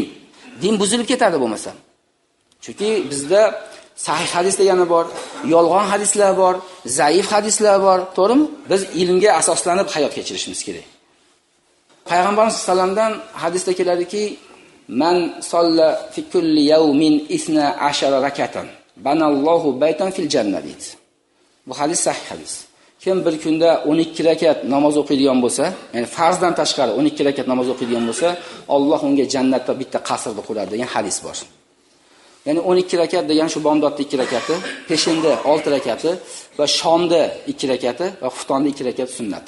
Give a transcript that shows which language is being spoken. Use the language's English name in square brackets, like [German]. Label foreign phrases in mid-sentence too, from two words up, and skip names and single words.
[Uzbek] Din buzilib ketadi bo'lmasa. Chunki bizda sahih hadis degani bor, yolg'on hadislar bor, zaif hadislar bor, to'g'rimi? Biz ilmga asoslanib hayot kechirishimiz kerak. Payg'ambarimiz [Arabic] صلى الله عليه [Uzbek] vasallamdan hadisda keladiki, [Arabic] من صلى في كل يوم 12 ركعة بنى الله بيتا في الجنة. [Uzbek] Bu hadis sahih hadis. Kim bir kunda 12 rakat namoz o'qiydigan bo'lsa, ya'ni farzdan tashqari 12 rakat namoz o'qiydigan bo'lsa, Alloh unga jannatda bitta qasrni quradi degan hadis bor. Ya'ni 12 rakat degan shu bomdodda 2 rakati, peshinda 6 rakati va shomda 2 rakati va xuftonda 2 rakat sunnati.